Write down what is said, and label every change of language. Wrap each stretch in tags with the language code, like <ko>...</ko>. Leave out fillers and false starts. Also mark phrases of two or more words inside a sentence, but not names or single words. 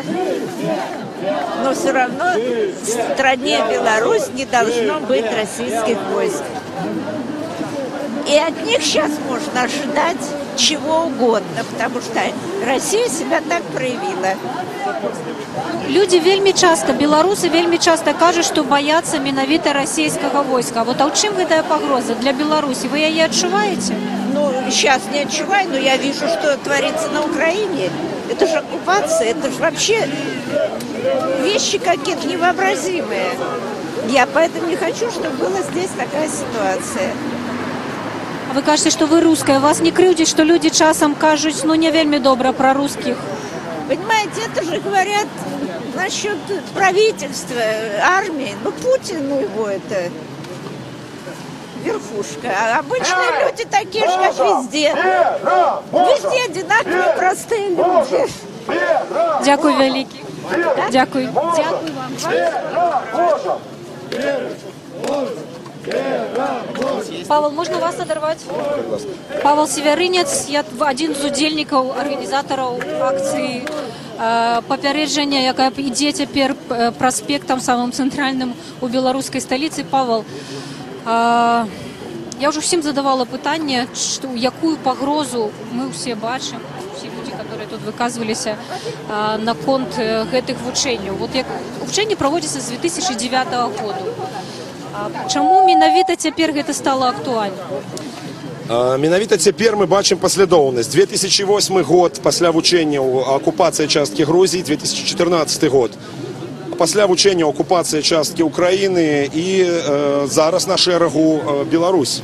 <ru>Но все равно в стране Беларусь не должно быть российских войск. И от них сейчас можно ожидать чего угодно, потому что Россия себя так проявила.</ru> <be>Люди вельмі часто, беларусы вельмі часто кажуць, што баяцца менавіта расійскага войска. Вот а ў чым гэтая пагроза для Беларусі? Вы яе адчуваеце?</be> <ru>Ну, сейчас не отчуваю, но я вижу, что творится на Украине. Это же оккупация, это же вообще вещи какие-то невообразимые. Я поэтому не хочу, чтобы была здесь такая ситуация. А вы кажете, что вы русская.</ru> <be>Вас не крыўдзіць,</be> <ru>что люди</ru> <be>часам кажуць, ну, не вельмі добра про русских?</be> <ru>Понимаете, это же говорят насчет правительства, армии. Ну, Путин, ну его это... верхушка. А обычные люди такие же, как везде. Везде одинаковые простые люди.</ru> <uk>Дякую, великий. Дякую. Дякую вам.</uk> <ru>Павел, можно вас оторвать?</ru> <be>Павел Севярынец, я один з удзельнікаў, арганізатараў акцыі папярэджання, якая ідзе цяпер праспектам самым цэнтральным у беларускай сталіцы. Павел, я ўжо всім задавала пытанне, якую пагрозу мы ўсе бачым,</be> <ru>все люди, которые тут</ru> <be>выказваліся наконт гэтых вучэнняў. Вот як вучэнні праводзяцца з 2009 года. Чаму менавіта цяпер гэта стала актуальна? Менавіта цяпер мы бачым паслядоўнасць. 2008 год пасля вучэнняў акупацыі часткі Грузіі, 2014 год пасля вучэнняў акупацыі часткі Украіны і зараз на шэрагу Беларусь.</be>